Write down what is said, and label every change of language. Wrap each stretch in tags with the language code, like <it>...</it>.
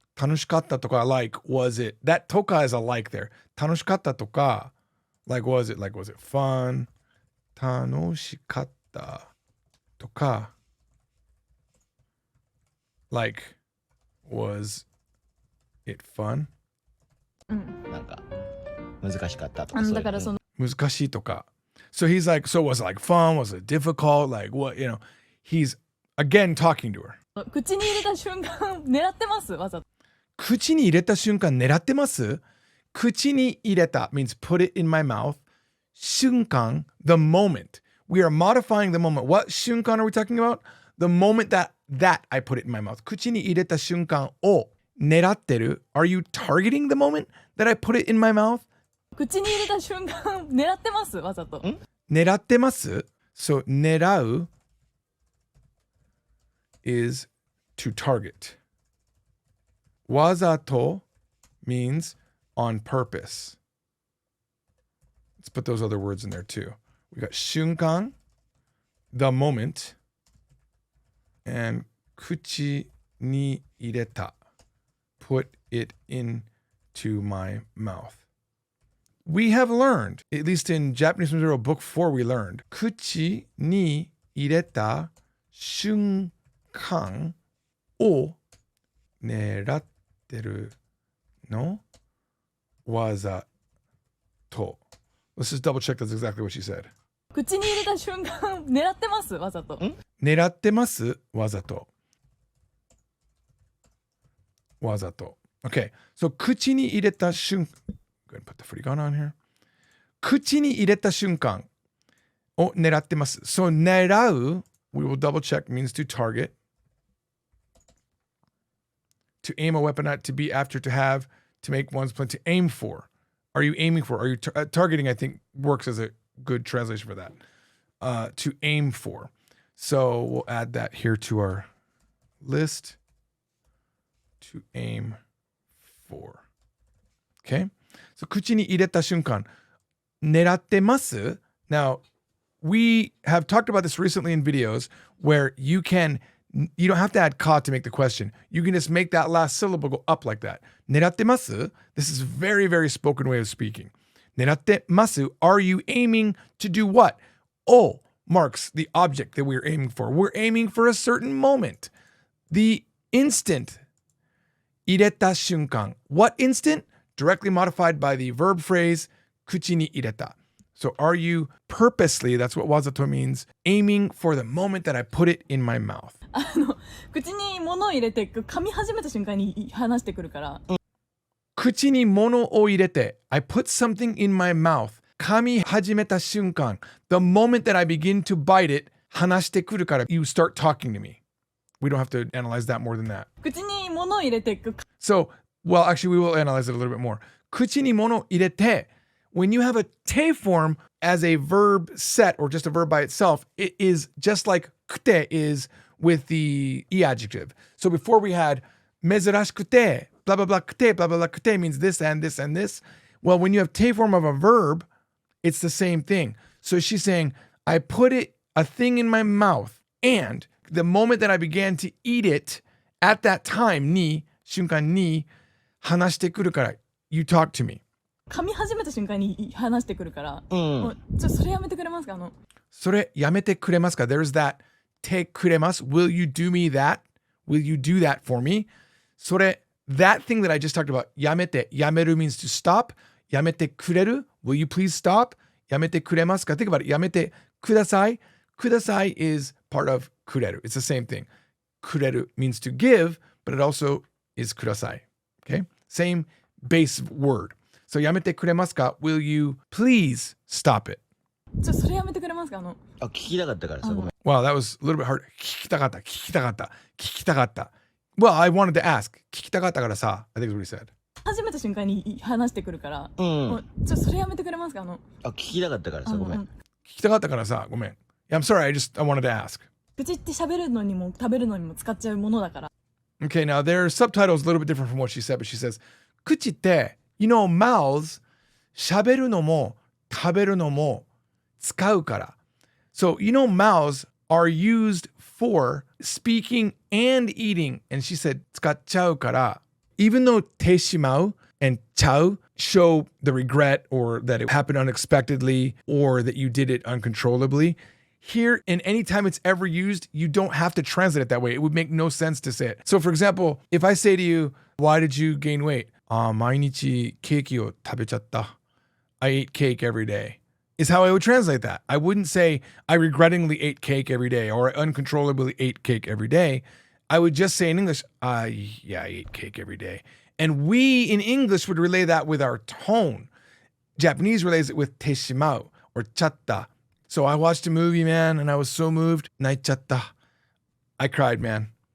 <ja>Tanushikatta toka,</ja> <en>like, was it, that toka is a like there.</en> <ja>Tanushikatta toka,</ja> <en>like, was it fun?</en> <ja>Tanoshikatta toka,</ja> <en>like, was it fun?</en> <ja>なんか難しかったとかそういうだからその Muzkashi toka.</ja> <en>So he's like, so was it like fun? Was it difficult? Like what, you know, he's again talking to her.</en> <ja>口に入れた瞬間狙ってますわざと。口に入れた瞬間狙ってます？口に入れた</ja> <en>means put it in my mouth. 瞬間, the moment. We are modifying the moment. What 瞬間 are we talking about? The moment that I put it in my mouth.</en> <ja>口に入れた瞬間を狙ってる?</ja> <en>Are you targeting the moment that I put it in my mouth?</en> <ja>口に入れた瞬間狙ってますわざと。狙ってます?</ja> <en>So 狙う is to target. わざと means on purpose. Let's put those other words in there too. We got 瞬間, the moment, and</en> <ja>口に入れた,</ja> <en>put it into my mouth. We have learned, at least in Japanese from Zero Book 4, we learned</en> <ja>口に入れた瞬間を狙ってるのわざと.</ja> <en>Let's just double check that's exactly what she said.</en> <ja>口に入れた瞬間狙ってますわざと。狙ってますわざと. わざと.</ja> <en>Okay, so</en> <ja>口に入れた瞬間</ja> <en>Go ahead and put the furigan on here.</en> <ja>口に入れた瞬間を狙ってます.</ja> <en>So 狙う, we will double check, means to target. To aim a weapon at, to be after, to have, to make one's plan, to aim for. Are you aiming for? Are you targeting? I think works as a good translation for that. To aim for. So we'll add that here to our list. To aim for. Okay.</en> <ja>So 口に入れた瞬間狙ってます?</ja> <en>Now, we have talked about this recently in videos where you don't have to add ka to make the question. You can just make that last syllable go up like that.</en> <ja>狙ってます?</ja> <en>This is a very, very spoken way of speaking.</en> <ja>狙ってます?</ja> <en>Are you aiming to do what? Oh marks the object that we're aiming for. We're aiming for a certain moment. The instant.</en> <ja>入れた瞬間.</ja> <en>What instant? Directly modified by the verb phrase</en> <ja>口に入れた.</ja> <en>So are you purposely, that's what wazato means, aiming for the moment that I put it in my mouth?</en> <ja>口に物を入れて噛み始めた瞬間に話してくるから。口に物を入れて</ja> <en>I put something in my mouth.</en> <ja>噛み始めた瞬間</ja> <en>The moment that I begin to bite it</en> <ja>話してくるから</ja> <en>You start talking to me. We don't have to analyze that more than that.</en> <ja>口に物を入れて</ja> <en>So, well, actually, we will analyze it a little bit more.</en> <ja>口に物を入れて</ja> <en>When you have a te form as a verb set or just a verb by itself, it is just like kute is with the e adjective. So before we had mezurashikute, blah, blah, blah, kute, blah, blah, blah, kute means this and this and this. Well, when you have te form of a verb, it's the same thing. So she's saying, I put a thing in my mouth, and the moment that I began to eat it, at that time</en> <ja>に、瞬間に話してくるから、</ja> <en>you talk to me.</en> <ja>噛み始めた瞬間に話してくるから、もうそれやめてくれますか？それやめてくれますか？</ja> <en>There's that</en> <ja>てくれます。</ja> <en>Will you do me that? Will you do that for me? それ that thing that I just talked about やめて yameru means to stop</en> <ja>やめてくれる</ja> <en>Will you please stop?</en> <ja>やめてくれますか?</ja> <en>Think about it</en> <ja>やめてください</ja> <en>Kudasai is part of kureru. It's the same thing. Kureru means to give, but it also is kudasai. Okay? Same base word. So</en> <ja>yamete kuremasu ka?</ja> <en>Will you please stop it?</en> <ja>それやめてくれますか？聞きたかったからさ、ごめん。</ja> <en>Wow, that was a little bit hard.</en> <ja>聞きたかった、聞きたかった、聞きたかった。</ja> <en>Well, I wanted to ask.</en> <ja>聞きたかったからさ、</ja> <en>I think is what he said.</en> <ja>始めた瞬間に話してくるから、もうそれやめてくれますか？聞きたかったからさ、ごめん。聞きたかったからさ、ごめん。</ja> <en>Yeah, I'm sorry, I wanted to ask.</en> <ja>口って喋るのにも食べるのにも使っちゃうものだから。</ja> <en>Okay, now their subtitles a little bit different from what she said, but she says,</en> <ja>口って、</ja> <en>you know, mouths,</en> <ja>喋るのも食べるのも使うから。</ja> <en>So, you know, mouths are used for speaking and eating. And she said,</en> <ja>使っちゃうから。</ja> <en>Even though てしまう and ちゃう show the regret or that it happened unexpectedly or that you did it uncontrollably, here, and anytime it's ever used, you don't have to translate it that way. It would make no sense to say it. So, for example, if I say to you, why did you gain weight?</en> <ja>毎日ケーキを食べちゃった.</ja> <en>I ate cake every day. Is how I would translate that. I wouldn't say I regrettingly ate cake every day or I uncontrollably ate cake every day. I would just say in English, yeah, I ate cake every day. And we in English would relay that with our tone. Japanese relays it with teshimau or chatta. So I watched a movie, man, and I was so moved. Naichatta. I cried, man.</en>